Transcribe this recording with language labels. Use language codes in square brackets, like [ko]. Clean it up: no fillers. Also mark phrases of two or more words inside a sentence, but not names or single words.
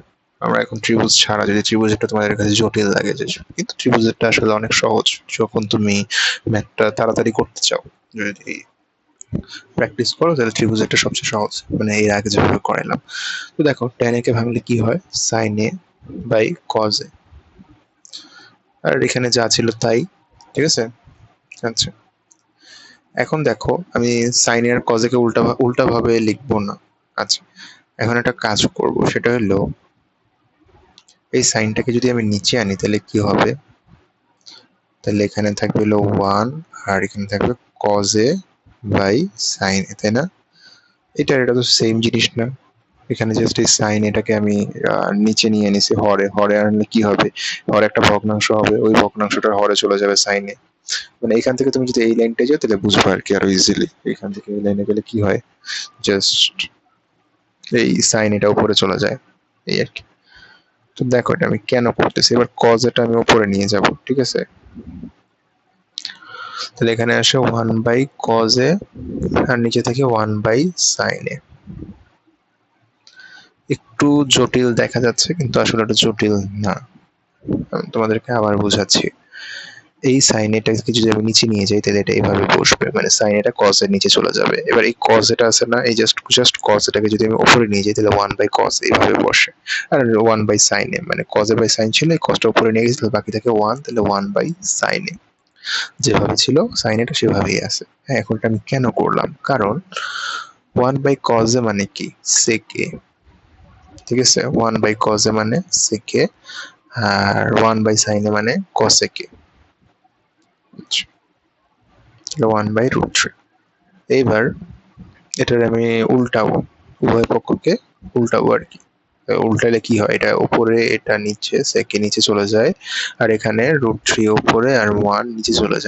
[bn] আমরা এখন ত্রিভুজ ছাড়া, যদি ত্রিভুজটা তোমাদের কাছে জটিল লাগে, যে কিন্তু ত্রিভুজটা আসলে অনেক সহজ যখন তুমি ম্যাথটা তাড়াতাড়ি করতে চাও। যদি প্র্যাকটিস করো তাহলে ত্রিভুজটা সবচেয়ে সহজ, মানে এর আগে যেভাবে করাইলাম। তো দেখো tan a কে ভাঙলে কি হয়, sin a বাই cos a, আর এখানে যা ছিল তাই। ঠিক আছে। আচ্ছা এখন দেখো আমি sin a আর cos a কে উল্টা ভাবে লিখবো না। আচ্ছা এখন একটা কাজ করব, সেটা হলো এই সাইনটাকে যদি আমি নিচে আনি তাহলে কি হবে, তাহলে এখানে থাকবে হলো 1, আর এখানে থাকবে cos a বাই sin a, তাই না? এটা তো সেম জিনিস না? এখানে জাস্ট এই সাইন এটাকে আমি নিচে নিয়ে এনেছি হরে আনলে কি হবে, হরে একটা ভগ্নাংশ হবে, ওই ভগ্নাংশটা হরে চলে যাবে সাইনে। মানে এখান থেকে তুমি যদি এই লাইনটা যাও তাহলে বুঝবে আর কি আরো ইজিলি। এখান থেকে এই লাইনে গেলে কি হয়, জাস্ট এই সাইন এটা উপরে চলে যায়, এই আর কি। তো দেখো এটা আমি কেন করতেছি, এবার কজ এটা আমি উপরে নিয়ে যাব। ঠিক আছে, তাহলে এখানে আসে 1/cos a, আর নিচে থেকে 1/sin a। একটু জটিল দেখা যাচ্ছে কিন্তু আসলে এটা জটিল না। আমি তোমাদেরকে আবার বোঝাচ্ছি। এই সাইন এটাকে যদি আমি নিচে নিয়ে যাই তাহলে এটা এইভাবে বসবে, মানে সাইন এটা কজ এর নিচে চলে যাবে। এবার এই কজ এটা আছে না, এই জাস্ট কজ এটাকে যদি আমি উপরে নিয়ে যাই তাহলে 1/cos এইভাবে বসে, আর 1/sin a, মানে কজ এ বাই সাইন ছিল, এই কজটা উপরে নিয়ে গেছি তাহলে বাকি থাকে 1, তাহলে 1/sin a। যেভাবে ছিল সাইন এটা সেভাবেই আছে। হ্যাঁ এখন এটা আমি কেন করলাম, কারণ 1/cos a মানে কি, sec a। ঠিক আছে, 1/cos a মানে sec a, আর 1/sin a মানে cosec a। আচ্ছা, তাহলে 1/√3। এইবার এটার আমি উল্টাবো, উভয় পক্ষকে উল্টাবো আর কি। উল্টালে কি হয়, এটা উপরে এটা নিচে, সেকে নিচে চলে যায়, আর এখানে √3 উপরে আর 1 নিচে চলে যায়।